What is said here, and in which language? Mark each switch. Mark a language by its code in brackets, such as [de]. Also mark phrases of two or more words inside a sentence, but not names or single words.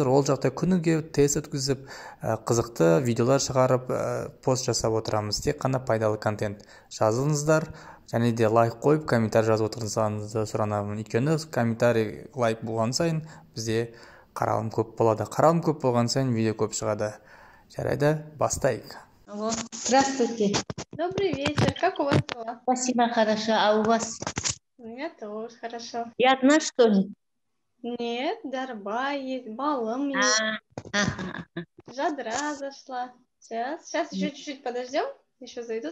[kk] Ол жақта күніге тест өткізіп, қызықты видеолар шығарып, пост жасап отырамыз. Тек қана пайдалы контент. Жазылыңыздар, және де лайк қойып, комментарий жазып отырсаңызды сұранамын. Өйткені комментарий, лайк болған сайын бізде қаралым көп болады. Қаралым көп болған сайын видео көп шығады. Жарайды, бастайық. [ru] Алло, здравствуйте. Добрый вечер. Как у вас дела? Спасибо, хорошо. А у вас? У меня тоже хорошо. Я одна, что ли? Нет, Дарба есть, Балым есть, Ага. Жадра зашла. Сейчас еще чуть-чуть подождем, еще зайдут.